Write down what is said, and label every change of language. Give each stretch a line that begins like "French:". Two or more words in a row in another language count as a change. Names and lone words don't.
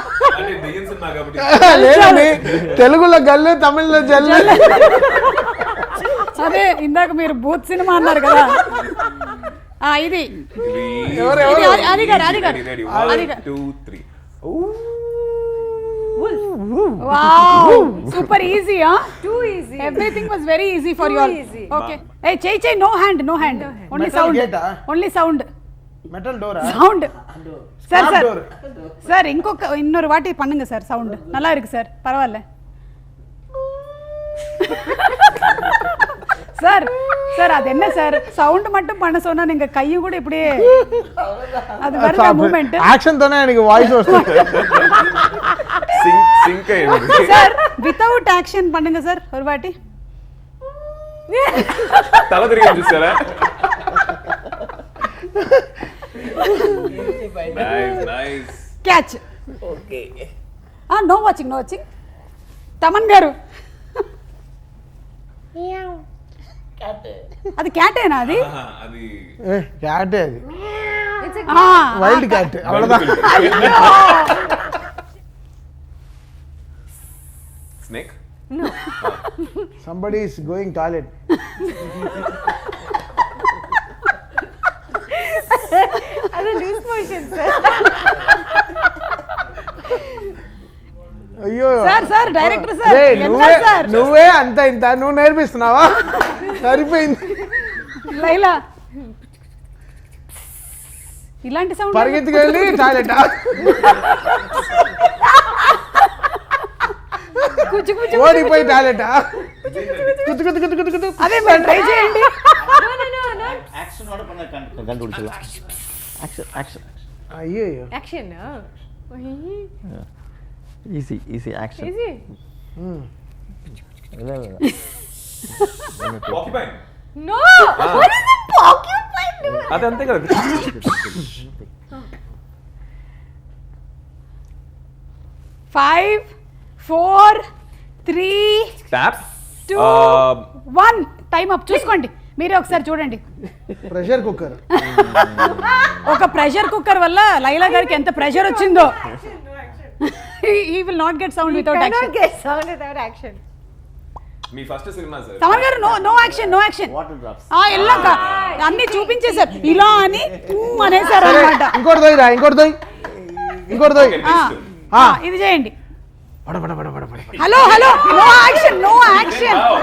Telugu: లేదండి, తెలుగులో గల్లు, తమిళ్లో జల్లు. అదే ఇందాక మీరు బూత్ సినిమా అన్నారు కదా. ఇది ఎవరు? అది గారు, అది గారు, అది గారు. 2 3.
English: Wow, super easy. Too easy. Everything was very easy for you all. easy. Okay.
Telugu: ఏ చెయ్
English: no hand, no hand, only Metal సౌండ్, gate ఆ? Only sound,
Telugu: మెటల్ డోరా?
Tamil: சவுண்ட். சார்
English: Stop
Tamil: சார்
English: door.
Tamil: சார் இன்னொரு வாட்டி பண்ணுங்க சார். சவுண்ட் நல்லா இருக்கு சார், பரவாயில்ல சார். சார் அது என்ன சார், சவுண்ட் மட்டும் பண்ண சொன்னா நீங்க கையும் கூட இப்படியே அது வருது மூவ்மெண்ட்.
Telugu: యాక్షన్ తోనే ఆయనకి వాయిస్ వస్తుంది. సింక్ అయ్యింది.
Tamil: சார்
English: without action
Tamil: பண்ணுங்க సార్ ஒரு வாட்டி.
Telugu: తల తిరిగి చూసారా? నైస్ నైస్. క్యాచ్. ఓకే.
English: No watching, no watching. తమన్ గారు.
Telugu: అది క్యాటేనా? అది అది క్యాటే, అది
English: It's a Wild cat. అவ்வளவுதான். స్నేక్. somebody is going toilet. అది loose motion, sir.
Telugu: అయ్యో
English: Sir sir director sir.
Telugu: రేయ్, ఎంత సార్? నువ్వే అంత ఇంత నువ్వు నేర్పిస్తున్నావా? సరిపోయింది. లైలా ఇలాంటి సౌండ్ పరిగెత్తుకెళ్ళి టాయిలెట్. కుచ్చు కుచ్చు. ఓడిపోయి టాయిలెట్. కుత్తు కుత్తు కుత్తు కుత్తు కుత్తు. అదే మరి ట్రై చేయండి.
English: No.
Tamil: ஆக்ஷனோட பண்ண கண்டுபிடிச்சிடலாம்.
English: action action
Telugu: అయ్యో
English: Action. Easy easy action. Easy.
Tamil: இல்ல இல்ல
English: పాకిపైన్. No. What is it? Porcupine doing?
Telugu: అది అంతే కదా. 5 4 3 ట్యాప్. 2 1 టైం అప్. చూసుకోండి మీరే ఒకసారి చూడండి.
English: Pressure cooker.
Telugu: ఒక
English: pressure cooker
Telugu: వల్ల లైలా గారికి ఎంత ప్రెషర్ వచ్చిందో.
English: he will not get sound without Cannot action. get sound without action.
Telugu: మీ ఫస్ట్ సినిమా సార్. తమన్ గారు
English: no action, no action. Water drops.
Telugu: ఎల్లాక అన్ని చూపించేశారు ఇలా అని అనేసారు సరే, అనమాట. ఇంకోటి దొయ్యిరా, ఇంకోటి దొయ్యి, ఇంకోటి దొయ్యి. ఇది చేయండి. పడ పడ పడ పడ పడ.
English: Hello hello, no action, no action.